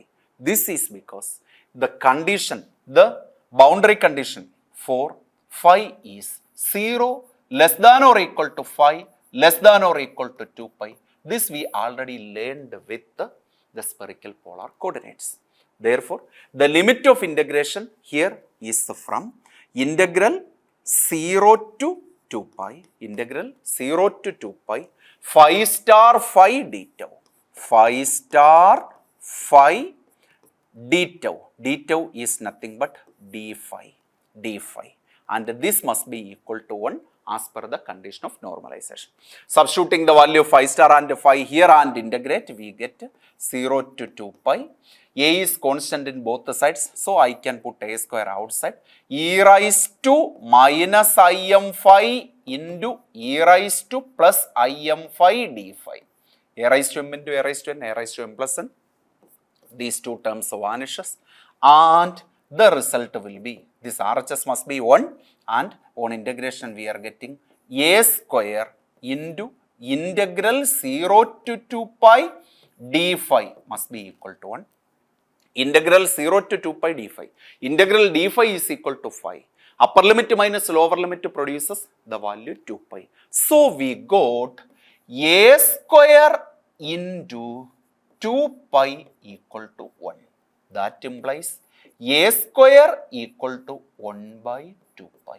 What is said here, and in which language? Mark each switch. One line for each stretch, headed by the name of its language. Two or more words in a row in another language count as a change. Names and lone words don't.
English: This is because the condition, the boundary condition for phi is 0 less than or equal to phi less than or equal to 2 pi. This we already learned with the spherical polar coordinates. Therefore, the limit of integration here is from integral 0 to 2 pi, integral 0 to 2 pi, phi star phi d tau, phi star phi d tau. D tau is nothing but d phi, and this must be equal to 1 as per the condition of normalization. Substituting the value of phi star and phi here and integrate, we get 0 to 2 pi. A is constant in both the sides, so I can put a square outside. E raised to minus im phi into e raised to plus im phi d phi. A raised to m into a raised to n, a raised to m plus n. These two terms vanishes, and the result will be, this RHS must be 1, and on integration we are getting a square into integral 0 to 2 pi d phi must be equal to 1. Integral 0 to 2 pi d phi. Integral d phi is equal to phi. Upper limit minus lower limit produces the value 2 pi. So we got a square into 2 pi equal to 1. That implies a square equal to 1 by 2 pi.